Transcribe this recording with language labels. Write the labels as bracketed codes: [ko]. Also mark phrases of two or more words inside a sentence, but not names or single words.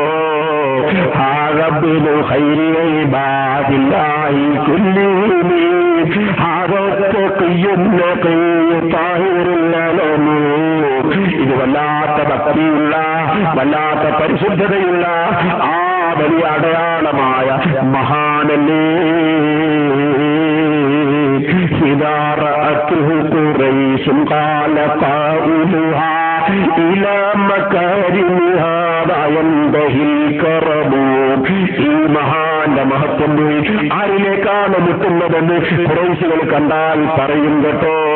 [ml] ഇത് വല്ലാത്ത ഭക്തിയുള്ള, വല്ലാത്ത പരിശുദ്ധതയുള്ള ആ വലിയ അടയാളമായ മഹാനല്ലേ. [ar] إذا رأته قريش قال قائلها إلى مكارمها لا ينتهي الكرم. [ml] ഈ മഹാന്റെ മഹത്വം പോയി ആരിലേക്കാണ് മുട്ടുന്നതെന്ന് ഖുറൈശികൾ കണ്ടാൽ പറയും കേട്ടോ.